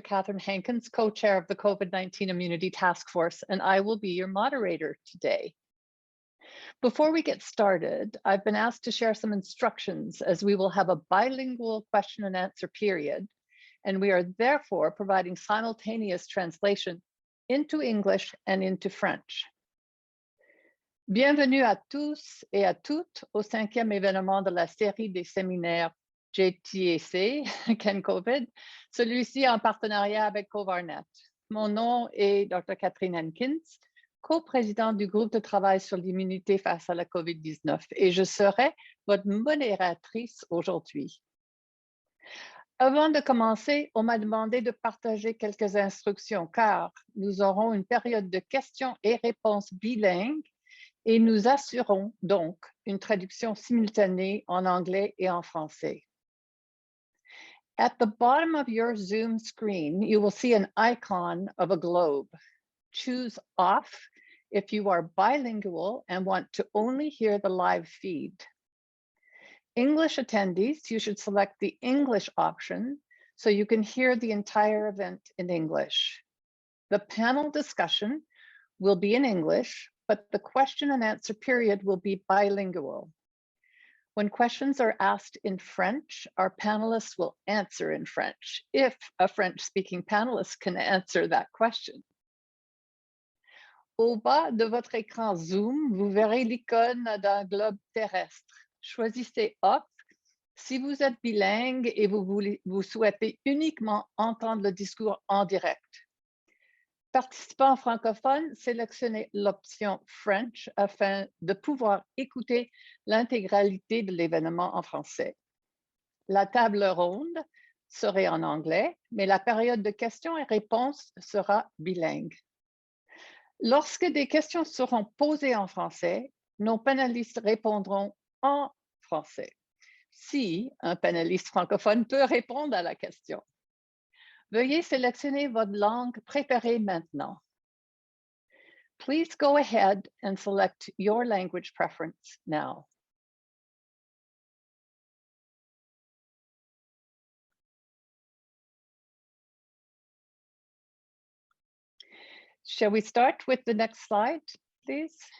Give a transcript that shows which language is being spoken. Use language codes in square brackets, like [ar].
[en] Catherine Hankins, co-chair of the COVID-19 Immunity Task Force, and I will be your moderator today. Before we get started, I've been asked to share some instructions as we will have a bilingual question and answer period, and we are therefore providing simultaneous translation into English and into French. [fr] Bienvenue à tous et à toutes au 5e événement de la série des séminaires JTAC, CanCovid, celui-ci en partenariat avec CoVaRR-Net. Mon nom est Dr. Catherine Hankins, co-présidente du groupe de travail sur l'immunité face à la COVID-19, et je serai votre modératrice aujourd'hui. Avant de commencer, on m'a demandé de partager quelques instructions car nous aurons une période de questions et réponses bilingues et nous assurons donc une traduction simultanée en anglais et en français. [en] At the bottom of your Zoom screen, you will see an icon of a globe. Choose off if you are bilingual and want to only hear the live feed. English attendees, you should select the English option so you can hear the entire event in English. The panel discussion will be in English, but the question and answer period will be bilingual. When questions are asked in French, our panelists will answer in French, if a French-speaking panelist can answer that question. [fr] Au bas de votre écran Zoom, vous verrez l'icône d'un globe terrestre. Choisissez Off si vous êtes bilingue et vous souhaitez uniquement entendre le discours en direct. Participants francophones, sélectionnez l'option French afin de pouvoir écouter l'intégralité de l'événement en français. La table ronde serait en anglais, mais la période de questions et réponses sera bilingue. Lorsque des questions seront posées en français, nos panélistes répondront en français. Si un panéliste francophone peut répondre à la question. Veuillez sélectionner votre langue préférée maintenant. [en] Please go ahead and select your language preference now. Shall we start with the next slide, please?